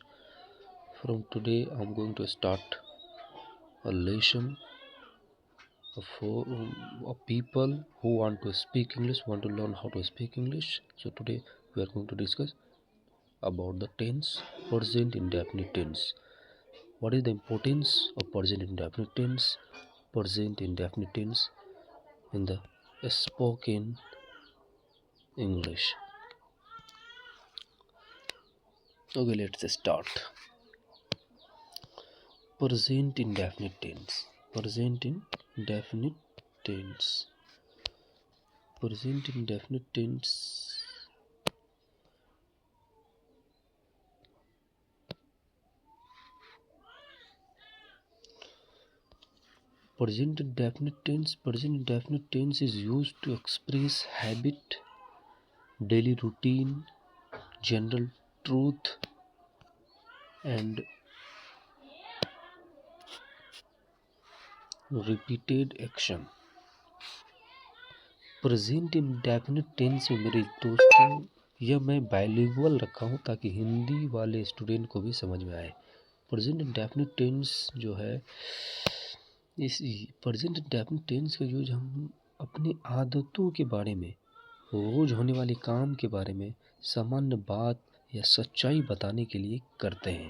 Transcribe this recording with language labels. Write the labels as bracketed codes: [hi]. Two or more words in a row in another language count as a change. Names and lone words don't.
[en] From today I'm going to start a lesson for people who want to speak English, want to learn how to speak English. So today we are going to discuss about the tense, present indefinite tense. What is the importance of present indefinite tense? Present indefinite tense in the spoken English. Okay, let's start. Present indefinite tense. Present indefinite tense. Present indefinite tense. Present indefinite tense. Present indefinite tense is used to express habit, daily routine, general truth, and repeated action. present indefinite tense [hi] में मेरे दोस्तों यह मैं बाइलिंगुअल रखा हूँ ताकि हिंदी वाले स्टूडेंट को भी समझ में आए। [en] present indefinite tense [hi] जो है, इस [en] present indefinite tense [hi] का यूज हम अपनी आदतों के बारे में, रोज होने वाले काम के बारे में, सामान्य बात या सच्चाई बताने के लिए करते हैं।